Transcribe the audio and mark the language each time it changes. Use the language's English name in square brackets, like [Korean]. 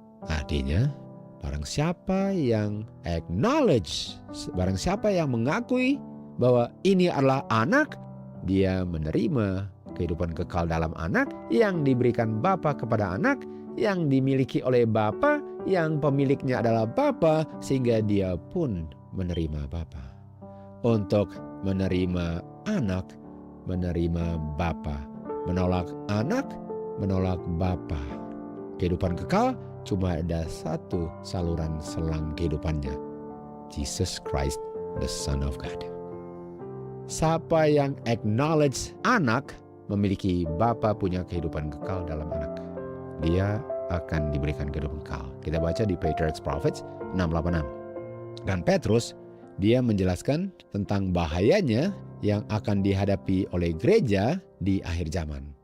[Indonesian] Artinya, barang siapa yang acknowledge, barang siapa yang mengakui bahwa ini adalah anak, dia menerima kehidupan kekal dalam anak yang diberikan Bapa kepada anak, yang dimiliki oleh Bapa, yang pemiliknya adalah Bapa, sehingga dia pun menerima Bapa. Untuk menerima anak, menerima Bapa. Menolak anak, menolak Bapa. Kehidupan kekal cuma ada satu saluran selang kehidupannya. [English] Jesus Christ, the Son of God. [Indonesian] Siapa yang acknowledge anak memiliki Bapa punya kehidupan kekal dalam anak, dia akan diberikan kehidupan kekal. Kita baca di Patriarchs Prophets 6:86. Dan Petrus, dia menjelaskan tentang bahayanya yang akan dihadapi oleh gereja di akhir zaman.